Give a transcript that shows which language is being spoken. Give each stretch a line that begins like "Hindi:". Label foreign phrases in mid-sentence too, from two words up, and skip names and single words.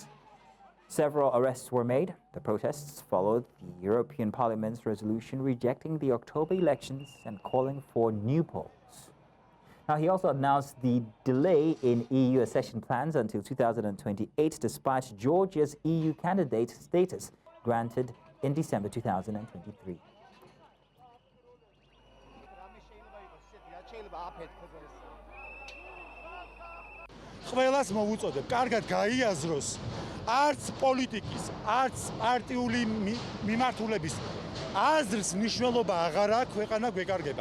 English: Several arrests were made. The protests followed the European Parliament's resolution rejecting the October elections and calling for new polls. Now, he also announced the delay in EU accession plans until 2028, despite Georgia's EU candidate status granted in December 2023.
Georgian: ყველას მოვუწოდებ, კარგად გაიაზროს, არც პოლიტიკის, არც პარტიული მიმართულების აზრის მნიშვნელობა აღარ აქვს, ქვეყანა გვეკარგება.